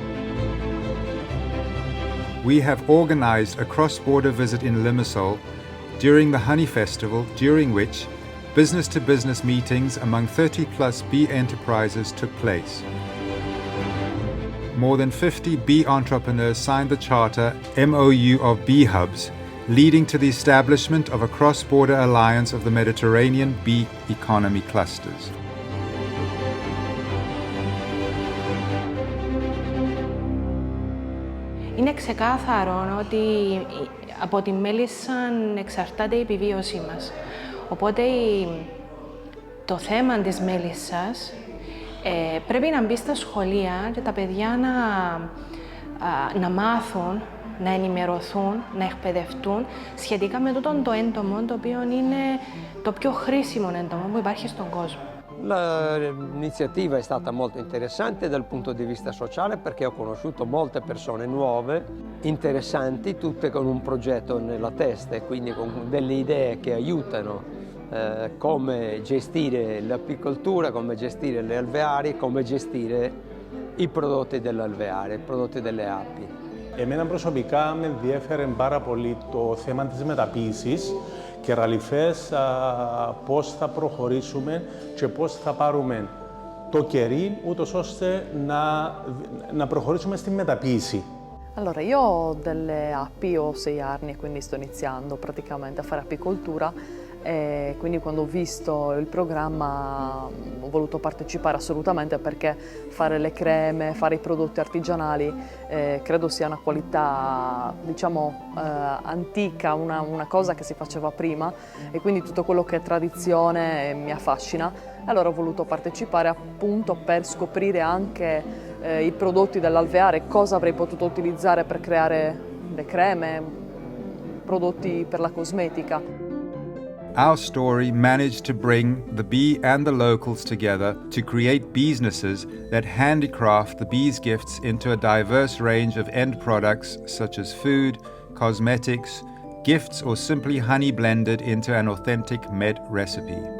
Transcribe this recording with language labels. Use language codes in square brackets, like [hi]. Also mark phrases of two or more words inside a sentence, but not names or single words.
[en] We have organized a cross-border visit in Limassol during the Honey Festival, during which business-to-business meetings among 30-plus bee enterprises took place. More than 50 bee entrepreneurs signed the charter MOU of Bee Hubs, leading to the establishment of a cross-border alliance of the Mediterranean bee economy clusters. [el] Είναι ξεκάθαρο ότι από τη μέλισσα εξαρτάται η επιβίωσή μας. Οπότε το θέμα της μέλισσας πρέπει να μπει στα σχολεία και τα παιδιά να μάθουν, να ενημερωθούν, να εκπαιδευτούν σχετικά με τούτο το έντομο, το οποίο είναι το πιο χρήσιμο έντομο που υπάρχει στον κόσμο. [it] L'iniziativa è stata molto interessante dal punto di vista sociale perché ho conosciuto molte persone nuove, interessanti, tutte con un progetto nella testa e quindi con delle idee che aiutano come gestire l'apicoltura, come gestire le alveari, come gestire i prodotti dell'alveare, i prodotti delle api. [el] Εμένα προσωπικά με ενδιέφερε πάρα πολύ το θέμα της μεταποίησης και ραλιφές πώς θα προχωρήσουμε και πώς θα πάρουμε το κερί ούτως ώστε να προχωρήσουμε στη μεταποίηση. [it] Allora, io ho delle api, ho 6 anni e quindi sto iniziando praticamente a fare apicoltura e quindi quando ho visto il programma ho voluto partecipare assolutamente perché fare le creme, fare i prodotti artigianali credo sia una qualità, diciamo, antica, una cosa che si faceva prima e quindi tutto quello che è tradizione mi affascina. Allora ho voluto partecipare appunto per scoprire anche i prodotti dell'alveare, cosa avrei potuto utilizzare per creare le creme, prodotti per la cosmetica. [en] our story managed to bring the bee and the locals together to create businesses that handicraft the bee's gifts into a diverse range of end products such as food, cosmetics, gifts, or simply honey blended into an authentic med recipe.